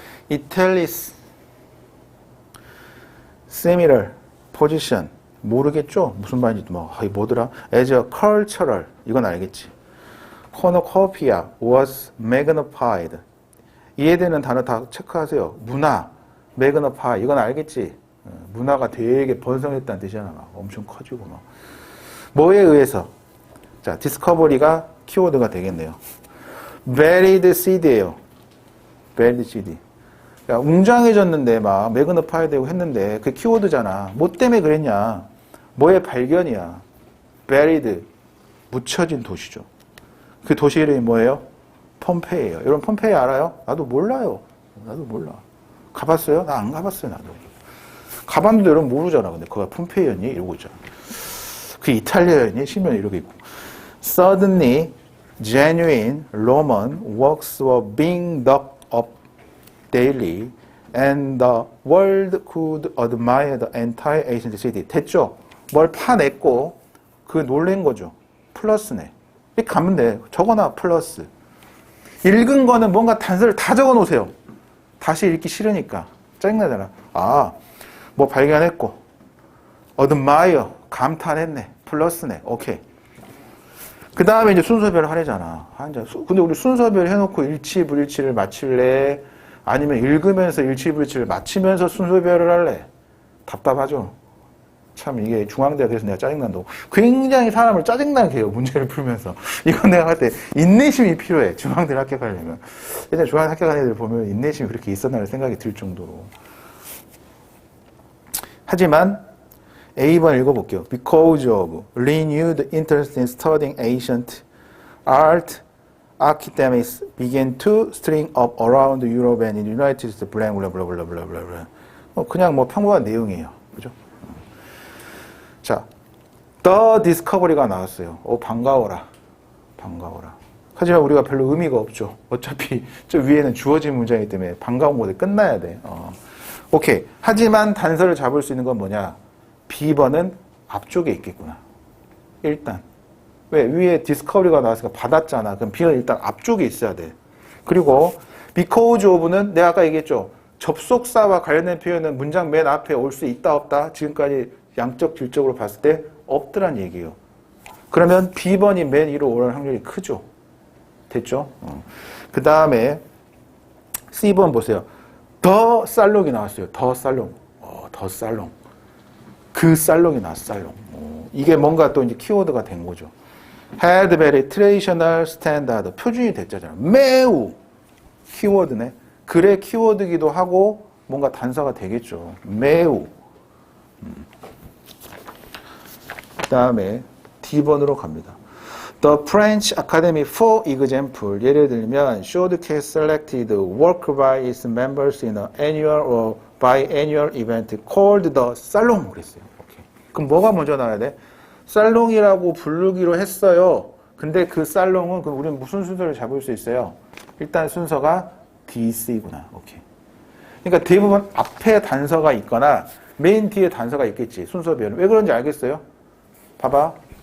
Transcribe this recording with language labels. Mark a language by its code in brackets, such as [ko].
[en] Italis similar position [ko] 모르겠죠? 무슨 말인지 뭐더라? [en] As a cultural [ko] 이건 알겠지? [en] cornucopia was magnified [ko] 이해되는 단어 다 체크하세요. 문화 magnify 이건 알겠지? 문화가 되게 번성했다는 뜻이잖아. 막 엄청 커지고 막 뭐에 의해서? 자, discovery가 키워드가 되겠네요. [en] buried seed예요. buried seed. [ko] 야, 웅장해졌는데 막 매그너파이 되고 했는데 그 키워드잖아. 뭐 때문에 그랬냐? 뭐의 발견이야? buried 묻혀진 도시죠. 그 도시 이름이 뭐예요? 폼페이예요. 여러분 폼페이 알아요? 나도 몰라요. 나도 몰라. 가봤어요? 나 안 가봤어요. 나도. 가봤는데 여러분 모르잖아. 근데 거기가 폼페이였니? 이러고 있잖아. 그 이탈리아였니? 신면 이러고 있고. [en] Suddenly genuine Roman works were being dug up daily and the world could admire the entire ancient city. [ko] 됐죠? 뭘 파냈고 그 놀란 거죠. 플러스네. 이렇게 가면 돼. 적어놔 플러스. 읽은 거는 뭔가 단서를 다 적어 놓으세요. 다시 읽기 싫으니까. 짜증나잖아. 아, 뭐 발견했고 admire 감탄했네. 플러스네. 오케이. 그 다음에 이제 순서별 하래잖아. 근데 우리 순서별 해놓고 일치, 불일치를 맞출래? 아니면 읽으면서 일치, 불일치를 맞추면서 순서별을 할래? 답답하죠? 참 이게 중앙대가 돼서 내가 짜증난다고. 굉장히 사람을 짜증나게 해요. 문제를 풀면서. 이건 내가 할 때 인내심이 필요해. 중앙대를 합격하려면. 예전에 중앙대 합격한 애들 보면 인내심이 그렇게 있었나 생각이 들 정도로. 하지만 A번 읽어볼게요. [en] Because of renewed interest in studying ancient art, academics began to spring up around Europe and in the United States. blah blah blah blah blah blah blah. [ko] 그냥 뭐 평범한 내용이에요. 그죠? 자, the discovery가 나왔어요. 반가워라. 반가워라. 하지만 우리가 별로 의미가 없죠. 어차피 저 위에는 주어진 문장이기 때문에 반가운 곳에 끝나야 돼. 오케이. 하지만 단서를 잡을 수 있는 건 뭐냐? B번은 앞쪽에 있겠구나. 일단. 왜? 위에 디스커버리가 나왔으니까 받았잖아. 그럼 B는 일단 앞쪽에 있어야 돼. 그리고 because of는 내가 아까 얘기했죠. 접속사와 관련된 표현은 문장 맨 앞에 올 수 있다 없다. 지금까지 양적 질적으로 봤을 때 없더란 얘기예요. 그러면 B번이 맨 위로 오를 확률이 크죠. 됐죠? 그 다음에 C번 보세요. 더 살롱이 나왔어요. 더 살롱. 더 살롱. 그 살롱이 나왔어, 살롱. 이게 뭔가 또 이제 키워드가 된 거죠. [en] had very traditional standard. [ko] 표준이 됐잖아요. 매우 키워드네. 글의 키워드기도 하고 뭔가 단서가 되겠죠. 매우. 그 다음에 D번으로 갑니다. [en] The French Academy, for example, [ko] 예를 들면 [en] should cast selected work by its members in an annual or biannual event called the Salon [ko] 그랬어요. 오케이. 그럼 뭐가 먼저 나와야 돼? 살롱이라고 부르기로 했어요. 근데 그 살롱은 그럼 우리는 무슨 순서를 잡을 수 있어요? 일단 순서가 DC구나. 오케이. 그러니까 대부분 앞에 단서가 있거나 맨 뒤에 단서가 있겠지. 순서별은. 왜 그런지 알겠어요? 봐봐.